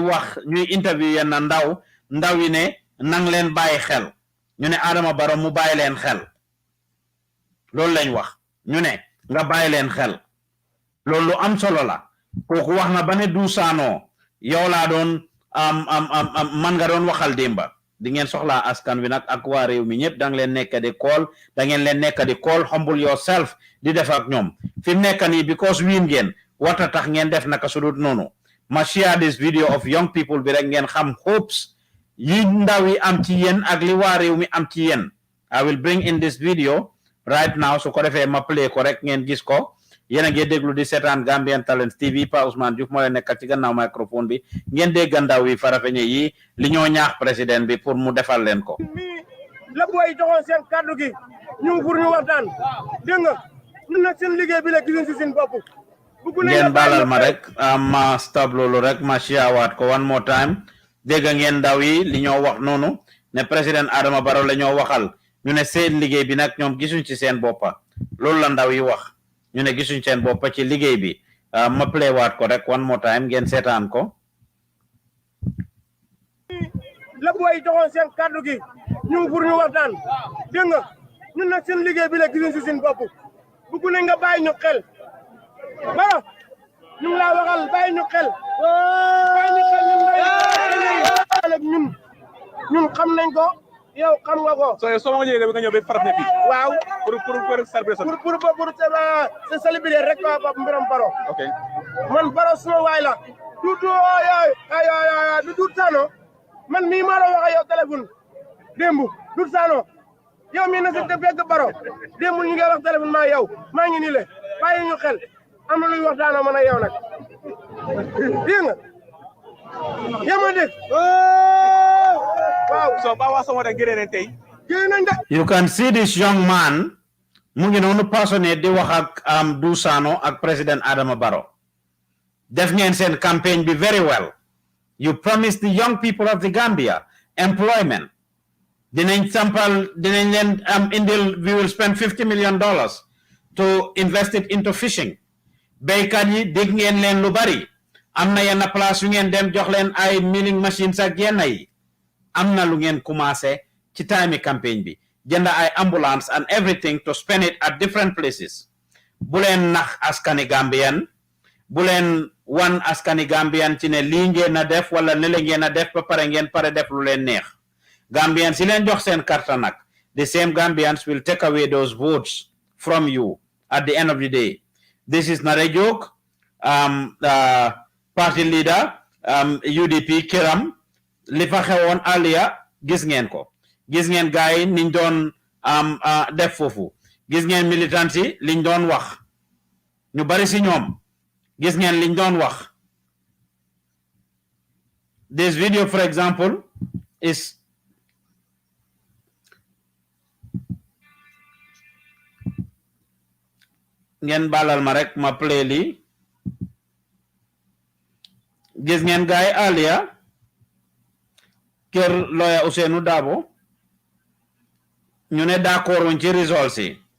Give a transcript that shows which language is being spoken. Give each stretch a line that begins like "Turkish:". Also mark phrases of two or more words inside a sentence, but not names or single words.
Wolof: di wax ñuy interview yenn ndaw yi ne nang leen bàyyi xel ñu ne Adama Barrow mu bàyyi leen xel loolu lañ wax ñu ne nga bàyyi leen xel loolu lu am solo la kooku wax na ba ne du saanoo yow laa doon man nga doon waxal démba di ngeen soxlaa askan wi nag ak waa réew mi ñëpp da nga leen nekk di call da ngeen leen nekk di call
English: humble yourself
Wolof: di def ak ñoom fi mu nekk nii because wiin ngeen warta tax ngeen def naka sudut noonu ma
English: share this video of young people
Wolof: bi rek ngeen xam hopes yi ndaw yi am ci yéen ak li waa réew mi am ci yéen
English: I will bring in this video right now
Wolof: su ko defee ma play ko rek ngeen gis ko yéen a ngi déglu di seetaan Gambian Talents TV Pa Ousmane Diouf moo leen nekk ci gannaaw microphone bi ngeen dégg ndaw yi farafeñe yi li ñoo ñaax président bi pour mu defal leen ko. la booy joxoon seen kàddu gi ñu ngi pour ñu waxtaan dégg nga ñun nag seen liggéey bi la gisuñ si seen bopp. ngeen baalal ma rek ma stop loolu rek ma siyawaat ko
English: one more time
Wolof: dégg ngeen ndaw yi li ñoo wax noonu ne président Adama Barrow la ñoo waxal ñu ne seen liggéey bi nag ñoom gisuñ ci seen boppa loolu la ndaw yi wax. ñu ne gisuñ seen bopp ci liggéey bi ma play waat ko rek
English: one more time
Wolof: ngeen seetaan ko. la booy joxoon seen kàddu gi ñu ngi pour ñu waxtaan dégg nga ñun nag seen liggéey bi la gisuñ si seen bopp bugg nañ nga bàyyi ñu xel Barrow ñu ngi laa waxal bàyyi ñu xel ñun xam nañ ko yow xam nga ko. soo ma ñëwee nga ñëw ba farat ne fii. waaw
French: pour célébrer pour se célébrer
Wolof: rek mbiram
French: Barrow. ok
Wolof: man Barrow suma waay la. du Doudou Sano man mii maa la wax ak yow téléphone démb Doudou Sano yow mii na si te fekk Barrow démb ñu ngi wax téléphone maa yow maa ngi nii le bàyyi ñu xel am na luy waxtaanoo man ak yow nag dégg nga yaa ma dégg.
English: You can see this young man
Wolof: mu ngi noonu passionné di wax ak Doudou Sano ak président Adama Barrow def ngeen seen campaign bi
English: very well you promised the young people of the Gambia employment
Wolof: dinañ leen indil
English: we will spend $50 million to invest it into
Wolof: fishing béykat yi dégg ngeen leen lu bari am na yenn place yu ngeen dem jox leen ay
English: milling machines
Wolof: ak yenn yi am na lu ngeen commencé ci time campaign bi jënd ay ambulance
English: and everything to spend it at different places
Wolof: bu leen nax askani Gambian bu leen wan askani Gambian ci ne lii ngeen a def wala ne la ngeen a def ba pare ngeen pare def lu leen neex Gambians si leen jox seen karta nag
English: the same Gambians will take away those votes from you at the end of the day this is not a joke party leader
Wolof: UDP Kiram li fa xewoon Aliya gis ngeen ko gis ngeen gaay yi niñ doon def foofu gis ngeen militant yi liñ doon wax ñu bari si ñoom gis ngeen liñ doon wax
English: this video for example is
Wolof: ngeen balal ma rek ma play li gis ngeen gaay Aliya kër lawyer Ousainou Darboe ñu ne d'accord woon ci results yi